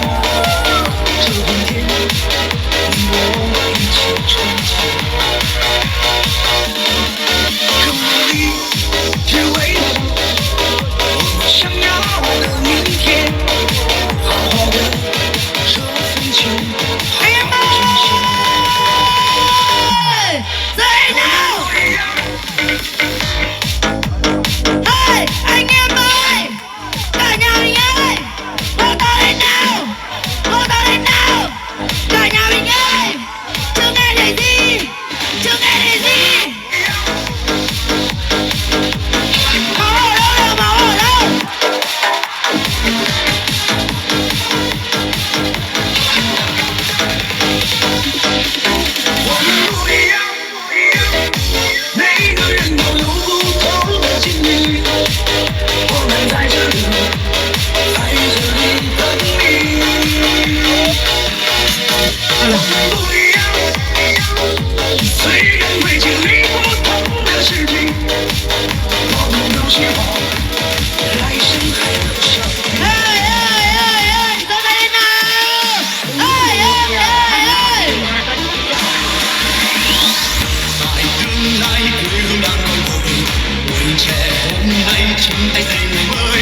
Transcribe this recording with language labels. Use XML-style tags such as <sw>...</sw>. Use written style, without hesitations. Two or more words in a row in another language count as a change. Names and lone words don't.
<zh>这片天，你我一起撑起。更努力，只为了我们想要的明天。好好的这份情，好好珍惜。</zh> <en>Say no!</en> <vi>Hey, anh em ơi! Cả nhà mình ơi! Hô to lên nào! Hô to lên nào! Cả nhà mình ơi! Chưa nghe thấy gì! Chưa nghe thấy gì! Máu ở đâu đâu? Máu ở đâu?</vi> <zh>我们不一样，每个人都有不同的境遇。我们在这里，在这里等你。我们不一样，虽然会经历不同的事情，我们都希望来生还能相遇。</zh> <vi>Ê, ê, ê, ê! Giơ tay lên nào! Ê, ê, ê, ê! Tại tương lai quê hương đang đón hồi, tuổi trẻ hôm nay chung tay xây ngày mới.</vi>